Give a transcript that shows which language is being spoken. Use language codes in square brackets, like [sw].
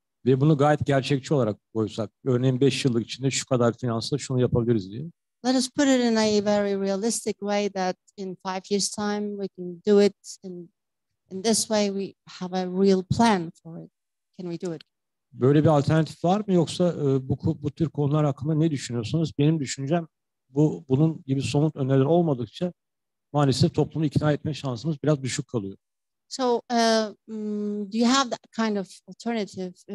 [tr] Ve bunu gayet gerçekçi olarak koysak, örneğin 5 yıllık içinde şu kadar finansla şunu yapabiliriz diye. [en] Let us put it in a very realistic way that in 5 years' time we can do it. In this way we have a real plan for it. Can we do it? [tr] Böyle bir alternatif var mı, yoksa bu tür konular hakkında ne düşünüyorsunuz? Benim düşüncem bunun gibi somut öneriler olmadıkça maalesef toplumu ikna etme şansımız biraz düşük kalıyor. [en] So, do you have that kind of alternative?